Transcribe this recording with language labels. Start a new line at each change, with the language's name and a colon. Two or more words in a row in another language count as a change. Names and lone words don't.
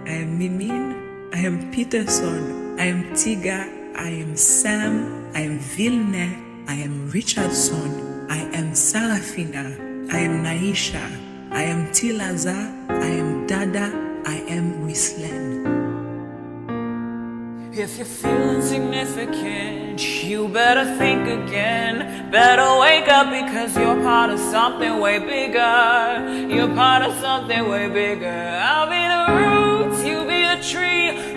English: I am Mimin. I am Peterson. I am Tiga. I am Sam. I am Vilne. I am Richardson. I am Sarafina. I am Naisha. I am Tilaza. I am Dada. I am Wislen. If you're feeling significant, you better think again. Better wake up because you're part of something way bigger. You're part of something way bigger. I'll be the roots, you be the tree.